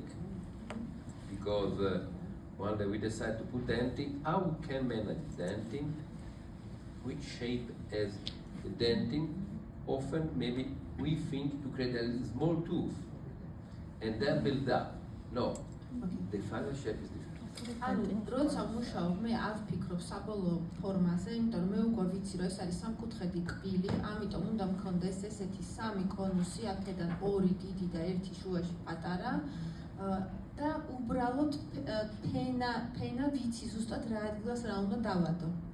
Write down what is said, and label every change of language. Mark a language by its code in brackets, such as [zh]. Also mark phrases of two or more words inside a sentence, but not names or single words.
[en] Because one day we decide to put denting, how we can manage denting, which shape as the denting. Often maybe we think to create a small tooth and then build up. No, the final shape is different. [ka] ანუ როცა მუშაობ მე არ ვფიქრობ საბოლოო ფორმაზე, იმიტომ რომ მე უკვე ვიცი რომ ეს არის სამკუთხედი კბილი, ამიტომ უნდა მქონდეს ესეთი სამი კონუსი, აქედან ორი დიდი და ერთი შუაში პატარა და უბრალოდ ფენა ვიცი ზუსტად რა ადგილას რა უნდა დავადო.